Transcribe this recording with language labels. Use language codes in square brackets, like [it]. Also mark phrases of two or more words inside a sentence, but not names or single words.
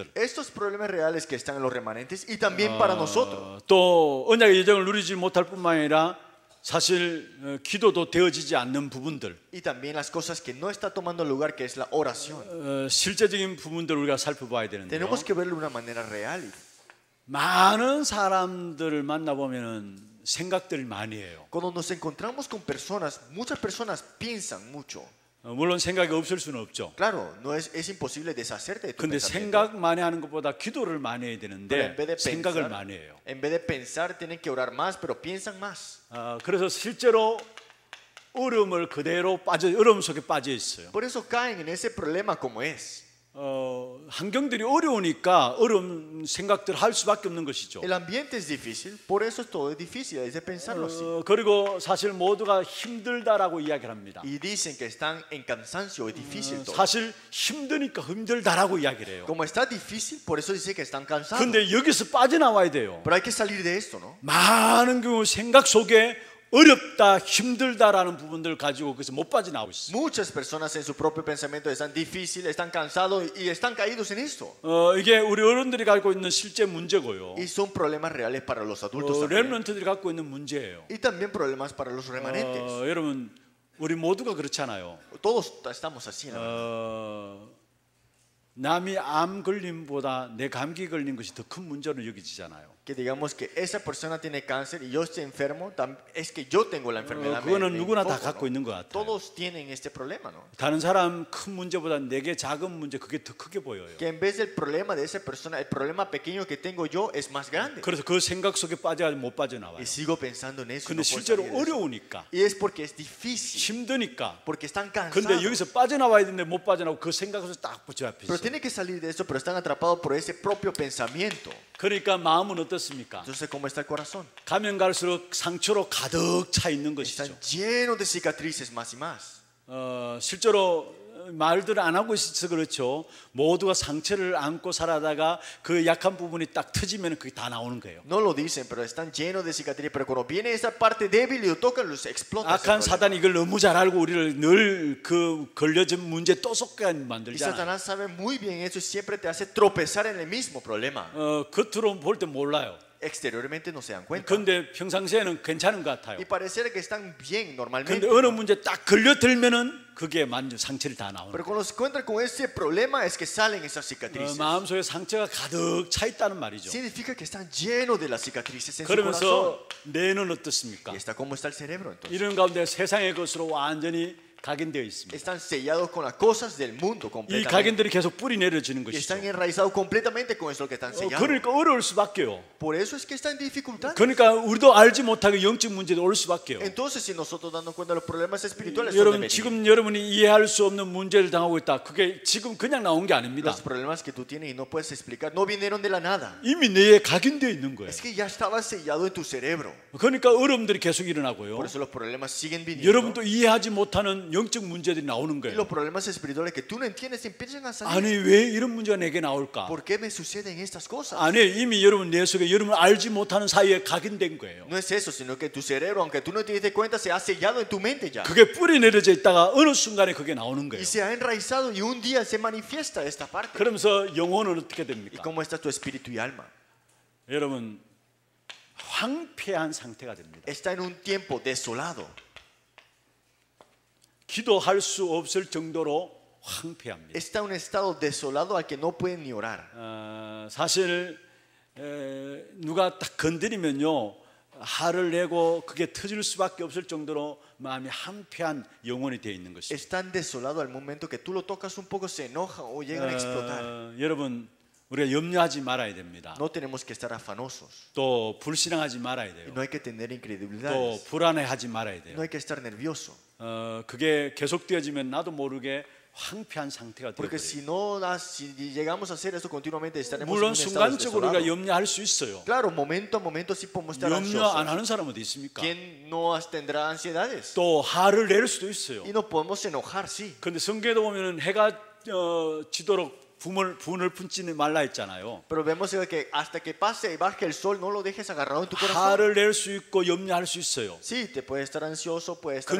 [es] Estos problemas reales que están en los remanentes y también para nosotros. [ko] 또 언약의 여정을 누리지 못할 뿐만 아니라 사실 기도도 되어지지 않는 부분들, [es] Y también las cosas que no está tomando lugar, que es la oración. [ko] 실제적인 부분들을 우리가 살펴봐야 되는데요. [es] Tenemos que verlo de una manera real. [ko] 많은 사람들을 만나보면 생각들을 많이 해요. [es] Cuando nos encontramos con personas, muchas personas piensan mucho. [ko] 물론 생각이 없을 수는 없죠. [es] Claro, no es imposible deshacerte de tu [ko] 근데 [es] pensamiento. [ko] 생각 많이 하는 것보다 기도를 많이 해야 [es] Pero [ko] 되는데 [es] en vez de [ko] 생각을 [es] pensar, [ko] 많이 해요. [es] en vez de pensar, tienen que orar más, pero piensan más. [ko] 그래서 실제로 어려움을 그대로 어려움 속에 빠져 있어요. [es] Por eso caen en ese problema como es. [ko] 환경들이 어려우니까 어려운 생각들 할 수밖에 없는 것이죠. [es] El ambiente es difícil, por eso todo es difícil, es de pensarlo así. [ko] 그리고 사실 모두가 힘들다라고 이야기를 합니다. [es] Y dicen que están en cansancio, es difícil todo. [ko] 사실 힘드니까 힘들다라고 이야기를 해요. [es] Como está difícil, por eso dice que están cansados. [ko] 근데 여기서 빠져나와야 돼요. [es] Pero hay que salir de esto, ¿no? [ko] 많은 경우 생각 속에 어렵다, 힘들다라는 부분들을 가지고 그래서 못 빠져나오고 있어요. [es] Muchas personas en su propio pensamiento están difíciles, están cansados y están caídos en esto. [ko] 이게 우리 어른들이 갖고 있는 실제 문제고요. [es] Y son problemas reales para los adultos también. [ko] 렘넌트들이 갖고 있는 문제예요. [es] Y también problemas para los remanentes. [ko] 여러분, 우리 모두가 그렇잖아요. [es] Todos estamos así, ¿no? [ko] 남이 암 걸림보다 내 감기 걸린 것이 더 큰 문제로 여겨지잖아요. [es] Que digamos que esa persona tiene cáncer y yo estoy enfermo, es que yo tengo la enfermedad. [ko] 그거는 [es] me [ko] 누구나 다 [es] enfoco, [ko] 갖고 [es] ¿no? [ko] 있는 것 같아요. [es] Todos tienen este problema, ¿no? [ko] 다른 사람 큰 문제보다 내게 작은 문제 그게 더 크게 보여요. [es] Que en vez del problema de esa persona, el problema pequeño que tengo yo es más grande. [ko] 그래서 그 생각 속에 빠져가지고 못 빠져나와요. [es] Y sigo pensando en eso. y [ko] 근데 [es] no puedo [ko] 실제로 [es] salir de eso. [ko] 어려우니까 [es] Y es porque es difícil, [ko] 힘드니까. [es] porque están cansados. [ko] 근데 여기서 빠져나와야 되는데 못 빠져나오고 그 생각에서 딱 붙잡혀 [es] Pero [ko] 있어요. [es] tienen que salir de eso, pero están atrapados por ese propio pensamiento. [ko] 그러니까 마음은 어떻습니까? [es] Entonces, ¿cómo está el corazón? [ko] 가면 갈수록 상처로 가득 차 있는 것이죠. [es] Están llenos de cicatrices más y más. [ko] 실제로 말들을 안 하고 있어서 그렇죠. 모두가 상처를 안고 살아다가 그 약한 부분이 딱 터지면 그게 다 나오는 거예요. [es] No lo dicen, pero están llenos de cicatrices. Pero cuando viene esa parte débil y lo tocan, los explota. ese [ko] 악한 [es] problema. [ko] 사단이 이걸 너무 잘 알고 우리를 늘 그 걸려진 문제 또 속게 [es] Y [ko] 만들잖아요. [es] Satanás sabe muy bien eso y siempre te hace tropezar en el mismo problema. [ko] 겉으로 볼 때 몰라요. [es] Exteriormente no se dan cuenta. [ko] 근데 평상시에는 괜찮은 것 같아요. [es] Y parece que están bien normalmente. [ko] 근데 어느 문제 딱 걸려들면은 그게 완전 상처를 다 나오는 [es] Pero [ko] 거예요. [es] cuando se encuentran con ese problema es que salen esas cicatrices. [ko] 마음속에 상처가 가득 차 있다는 말이죠. [es] Significa que están llenos de las cicatrices en su corazón. [ko] 그러면서 뇌는 어떻습니까? [es] Y está cómo está el cerebro entonces. [ko] 이런 가운데 세상의 것으로 완전히 각인되어 있습니다. [es] Están sellados con las cosas del mundo [ko] 이 [es] completamente. [ko] 각인들이 계속 뿌리 내려지는 [es] Y [ko] 것이죠. [es] están enraizados completamente con eso que están sellados. [ko] 그러니까 어려울 수밖에요. [es] Por eso es que está en dificultad. [ko] 그러니까 우리도 알지 못하게 영적 문제도 올 수밖에요. [es] Entonces, si nosotros dando cuenta de los problemas espirituales, [ko] 여러분 지금 여러분이 이해할 수 없는 문제를 당하고 있다. 그게 지금 그냥 나온 게 아닙니다. [es] los problemas que tú tienes y no puedes explicar no vinieron de la nada. [ko] 이미 뇌에 각인되어 있는 거예요. [es] Es que ya estaba sellado en tu cerebro. [ko] 그러니까 어려움들이 계속 일어나고요. [es] Por eso los problemas siguen viniendo. [ko] 여러분도 이해하지 못하는 영적 문제들이 나오는 [es] Y [ko] 거예요. [es] los problemas espirituales que tú no entiendes empiezan a salir. [ko] 아니 왜 이런 문제가 내게 나올까? [es] ¿Por qué me suceden estas cosas? [ko] 아니 이미 여러분 뇌 속에 여러분 알지 못하는 사이에 각인된 거예요. [es] No es eso, sino que tu cerebro, aunque tú no te des cuenta, se ha sellado en tu mente ya. [ko] 그게 뿌리 내려져 있다가 어느 순간에 그게 나오는 거예요. [es] Y se ha enraizado y un día se manifiesta esta parte. [ko] 그러면서 영혼은 어떻게 [es] ¿Y [ko] 됩니까? [es] cómo está tu espíritu y alma? [ko] 여러분 황폐한 상태가 됩니다. [es] Está en un tiempo desolado. [ko] 기도할 수 없을 정도로 황폐합니다. [es] Está en un estado desolado al que no pueden ni orar. [ko] 사실 누가 딱 건드리면요 화를 내고 그게 터질 수밖에 없을 정도로 마음이 한패한 영혼이 되어 있는 것이죠. [es] Es tan desolado al momento que tú lo tocas un poco se enoja o llegan a explotar. [ko] 여러분 우리가 염려하지 말아야 됩니다. [es] No tenemos que estar afanosos. [ko] 또 불신앙하지 말아야 [es] Y [ko] 돼요. [es] no hay que tener [ko] 또 [es] incredulidades. [ko] 불안해하지 말아야 돼요. [es] No hay que estar nervioso. [ko] 그게 계속되어지면 나도 모르게 황폐한 상태가 [es] Porque [ko] 되어버려요. [es] si no, si llegamos a hacer eso continuamente, estaremos en [ko] 물론 [es] un estado [ko] 순간적으로 우리가 [es] desolado. [ko] 염려할 수 있어요. [es] Claro, momento a momento sí podemos estar [ko] 염려 안 [es] ansiosos. [ko] 하는 사람은 어디 있습니까? [es] ¿Quién no tendrá ansiedades? [ko] 또 화를 낼 수도 있어요. [es] Y no podemos enojar, sí. [ko] 그런데 성경에도 보면은 해가 지도록 분을 품지는 말라 했잖아요. [es] Pero vemos que hasta que pase y baje el sol, no lo dejes agarrado en tu corazón. [ko] 화를 낼 수 있고 염려할 수 있어요. [es] Sí, te puede estar ansioso, puede estar